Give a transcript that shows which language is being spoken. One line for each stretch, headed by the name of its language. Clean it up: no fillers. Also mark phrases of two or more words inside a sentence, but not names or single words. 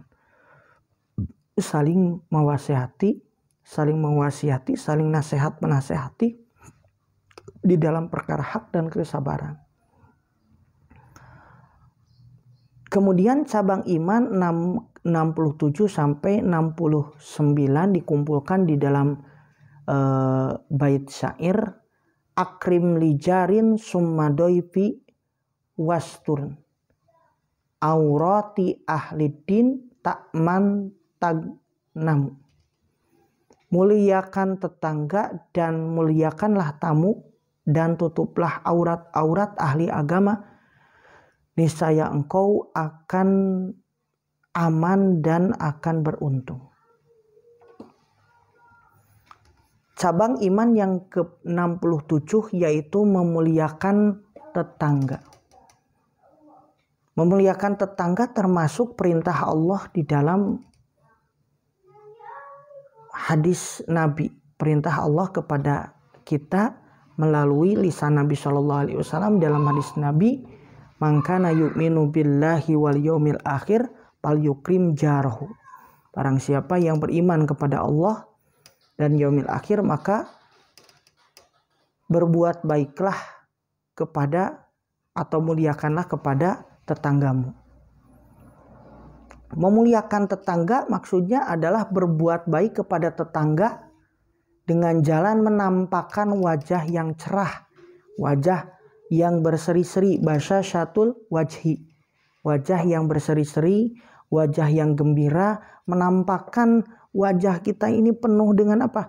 Indonesian: Saling mewasihati, saling nasihat menasehati di dalam perkara hak dan kesabaran. Kemudian cabang iman 67 sampai 69 dikumpulkan di dalam bait syair,
Arabic: أكرم للجار ثم الضيف واستر عورات أهل الدين تأمن تغنم.
Indonesian: Muliakan tetangga dan muliakanlah tamu, dan tutuplah aurat-aurat ahli agama, niscaya engkau akan aman dan akan beruntung. Cabang iman yang ke-67 yaitu memuliakan tetangga. Memuliakan tetangga termasuk perintah Allah di dalam hadis Nabi. Perintah Allah kepada kita melalui lisan Nabi SAW dalam hadis Nabi,
Arabic: من كان يؤمن بالله واليوم الآخر فليكرم جاره.
Indonesian: Barang siapa yang beriman kepada Allah dan
Arabic: اليوم الآخر,
Indonesian: maka berbuat baiklah kepada atau muliakanlah kepada tetanggamu. Memuliakan tetangga maksudnya adalah berbuat baik kepada tetangga dengan jalan menampakkan wajah yang cerah, wajah yang berseri-seri,
Arabic: بشاشة الوجه,
Indonesian: wajah yang berseri-seri, wajah yang gembira, menampakkan wajah kita ini penuh dengan apa?